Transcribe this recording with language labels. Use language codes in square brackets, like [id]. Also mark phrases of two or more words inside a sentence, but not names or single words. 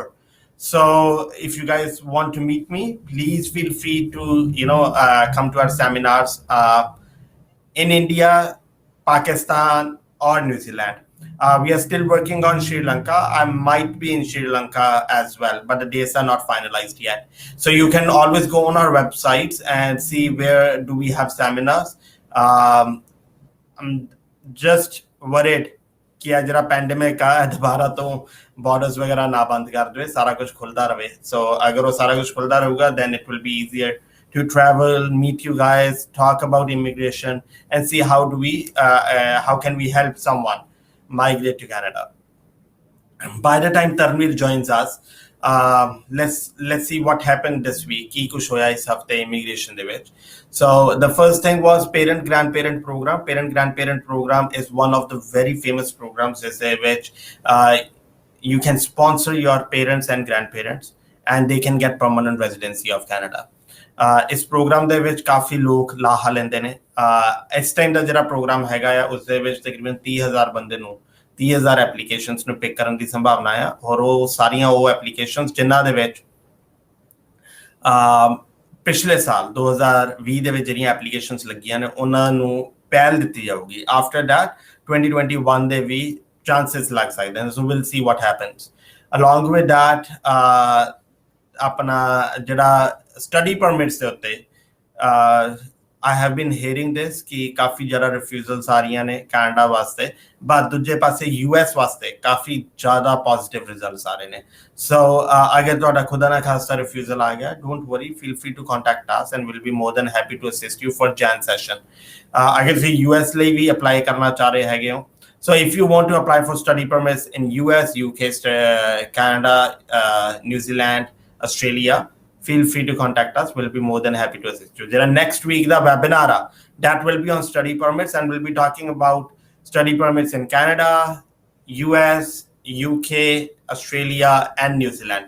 [en] So if you guys want to meet me, please feel free to come to our seminars in India, Pakistan or New Zealand. We are still working on Sri Lanka. I might be in Sri Lanka as well, but the dates are not finalized yet. So you can always go on our websites and see where do we have seminars. I'm just worried [hi] कि जरा पैंडेमिक आ दोबारा तो बॉर्डर्स वगैरह ना बंद कर दे, सारा कुछ खुलता रहे. So अगर वो सारा कुछ खुलता रहेगा, [en] then it will be easier to travel, meet you guys, talk about immigration, and see how can we help someone migrate to Canada. By the time Tanvir joins us, let's see what happened this week. [pa] ਕਿ ਕੁਝ ਹੋਇਆ ਇਸ ਹਫ਼ਤੇ immigration ਦੇ ਵਿੱਚ. [en] So the first thing was parent grandparent program. Parent grandparent program is one of the very famous programs which you can sponsor your parents and grandparents, and they can get permanent residency of Canada. [pa] ਇਸ ਪ੍ਰੋਗਰਾਮ ਦੇ ਵਿੱਚ ਕਾਫੀ ਲੋਕ ਲਾਹਾ ਲੈਂਦੇ ਨੇ. ਇਸ ਟਾਈਮ ਦਾ ਜਿਹੜਾ ਪ੍ਰੋਗਰਾਮ ਹੈਗਾ ਆ ਉਸ ਦੇ ਵਿੱਚ ਤਕਰੀਬਨ 30,000 ਬੰਦੇ ਨੂੰ 30,000 ਐਪਲੀਕੇਸ਼ਨਸ ਨੂੰ ਪਿਕ ਕਰਨ ਦੀ ਸੰਭਾਵਨਾ ਆ, ਔਰ ਉਹ ਸਾਰੀਆਂ ਉਹ ਐਪਲੀਕੇਸ਼ਨਸ ਜਿਨ੍ਹਾਂ ਦੇ ਵਿੱਚ ਪਿਛਲੇ ਸਾਲ 2020 ਦੇ ਵਿੱਚ ਜਿਹੜੀਆਂ ਐਪਲੀਕੇਸ਼ਨਸ ਲੱਗੀਆਂ ਨੇ ਉਹਨਾਂ ਨੂੰ ਪਹਿਲ ਦਿੱਤੀ ਜਾਊਗੀ. [en] after that [pa] 2021 ਦੇ ਵੀ ਚਾਂਸਸ ਲੱਗ ਸਕਦੇ ਨੇ. [en] so we'll see what happens. along with that [pa] ਆਪਣਾ ਜਿਹੜਾ [en] study permits [pa] ਦੇ ਉੱਤੇ [en] I have been hearing this [pa] ਕਿ ਕਾਫ਼ੀ ਜ਼ਿਆਦਾ refusals ਆ ਰਹੀ ਨੇ ਕਨੇਡਾ ਵਾਸਤੇ [en] but [pa] ਦੂਜੇ ਪਾਸੇ US ਵਾਸਤੇ ਕਾਫ਼ੀ ਜ਼ਿਆਦਾ [en] positive results [pa] ਆ ਰਹੇ ਨੇ [en] so [pa] ਅਗਰ ਤੁਹਾਡਾ ਖ਼ੁਦਾ ਨਾ ਖ਼ਾਸਤਾ refusal ਆ ਗਿਆ [en] don't worry feel free to contact us and we'll be more than happy to assist you for Jan session [pa] ਅਗਰ ਤੁਸੀਂ US ਲਈ ਵੀ apply ਕਰਨਾ ਚਾਹ ਰਹੇ ਹੈਗੇ ਹੋ [en] so if you want to apply for study permits in US UK Canada New Zealand Australia feel free to contact us. We'll be more than happy to assist you. There are next week the webinar that will be on study permits and we'll be talking about study permits in Canada, US, UK, Australia and New Zealand.